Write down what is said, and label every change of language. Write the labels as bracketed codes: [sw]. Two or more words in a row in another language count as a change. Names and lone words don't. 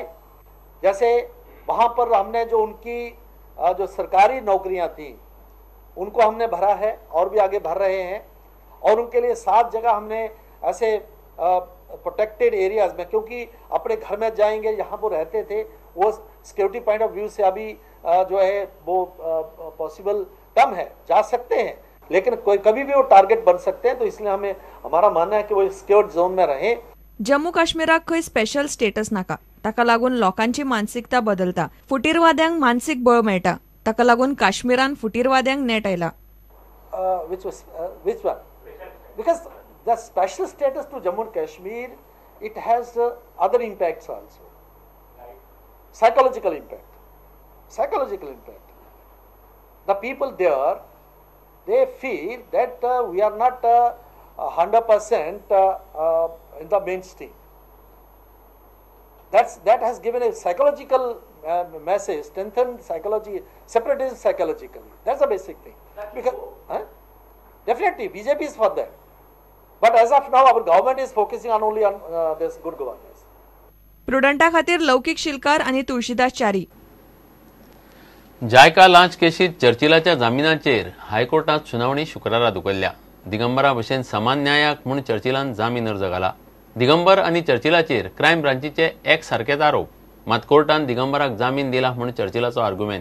[hi] जैसे वहाँ पर हमने जो उनकी जो सरकारी नौकरियाँ थी उनको हमने भरा है और भी आगे भर रहे हैं और उनके लिए 7 जगह हमने ऐसे [en] protected areas [hi] में, क्योंकि अपने घर में जाएंगे, यहाँ पर रहते थे, वो [en] security point of view [hi] से अभी जो है वो पॉसिबल कम है, जा सकते हैं, लेकिन कोई कभी भी वो टारगेट बन सकते हैं। तो इसलिए हमारा मानना है कि वो [en] secured zone [hi] में रहें। [kok] जम्मू काश्मीराक खंय स्पेशल स्टेटस नाका, ताका लागून लोकांची मानसिकता बदलता, फुटीरवाद्यांक मानसिक बळ मेळटा, ताका लागून काश्मीरान फुटीरवाद्यांक नेट आयला. [en] Which one? Because the special status to Jammu and Kashmir, it has other impacts also. Psychological impact. The people there, they feel that we are not 100% in the mainstream. That has given a psychological message, strengthened psychology, separatism psychologically. That's the basic thing. Because definitely BJP is for that, but as of now our government is focusing only on this good governance. [kok] प्रुडंटा खातीर लौकीक शिलकार आणि तुळशीदास च्यारी. जायका लांच केशीत चर्चिलाच्या जामिनाचेर हायकोर्टात सुनावणी शुक्रारा धुकल्ल्या. दिगंबरा भशेन समान न्यायाक म्हूण चर्चिलान जामीन अर्ज घाला. दिगंबर आनी चर्चिलाचेर क्रायम ब्रांचीचे एक सारकेच आरोप, मात कोर्टान दिगंबराक जामीन दिला म्हूण चर्चिलाचो आर्ग्युमेंट.